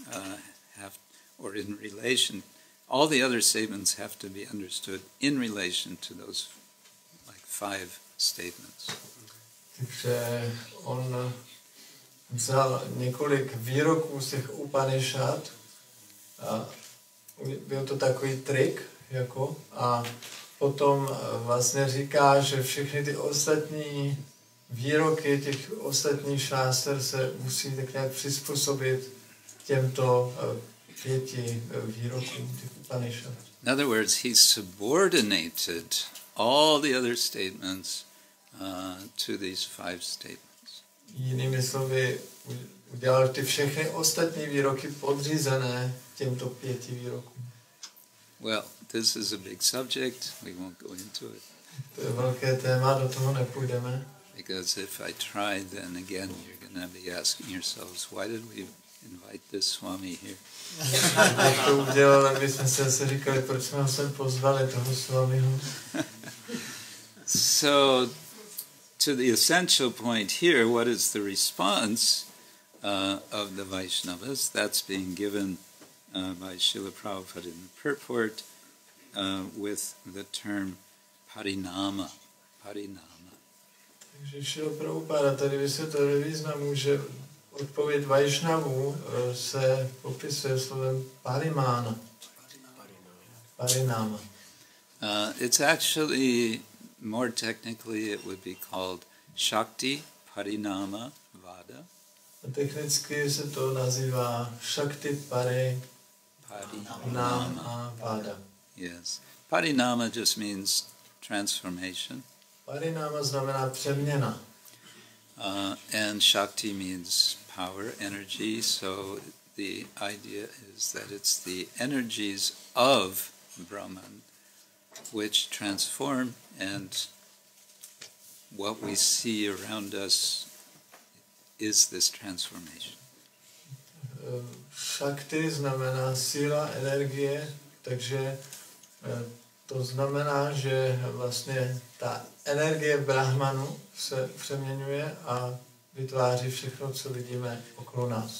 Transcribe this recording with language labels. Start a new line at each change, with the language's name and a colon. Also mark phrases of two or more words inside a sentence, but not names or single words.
English: all the other statements have to be understood in relation to those like 5 statements.
Czech: Takže on vzal několik výroků z těch Upanishad a byl to takový trik, a potom vlastně říká, že všechny ty ostatní výroky těch ostatních šástr se musí tak nějak přizpůsobit těmto 5 výrokům těch Upanishad.
English: In other words, he subordinated all the other statements to these 5 statements.
Czech: Jinými slovy, udělal ty všechny ostatní výroky podřízené těmto 5 výrokům.
English: Well, this is a big subject. We won't go into it.
Czech: To je velké téma, do toho nepůjdeme.
English: Because if I try, then again you're going to be asking yourselves, why did we invite this Swami here?
Czech: Jak to udělal, tak bychom se říkali, proč jsme ho sem pozvali, toho Swamiho.
English: So, to the essential point here, what is the response of the Vaishnavas? That's being given by Srila Prabhupada in the purport with the term parinama.
Czech: Takže Srila Prabhupada tady vysvětlil významu, že odpověď Vaishnavů se popisuje slovem parimána. Parináma.
English: It's actually, more technically, it would be called Shakti Parinama Vada.
Czech: Technicky se to nazývá Shakti Parinama Vada.
English: Yes. Parinama just means transformation.
Czech: Parinama znamená přeměna.
English: And Shakti means power, energy. So the idea is that it's the energies of Brahman which transform, and what we see around us is this transformation.
Czech: Shakti znamená síla, energie, takže to znamená, že vlastně ta energie Brahmanu se přeměňuje a vytváří všechno, co vidíme okolo nás.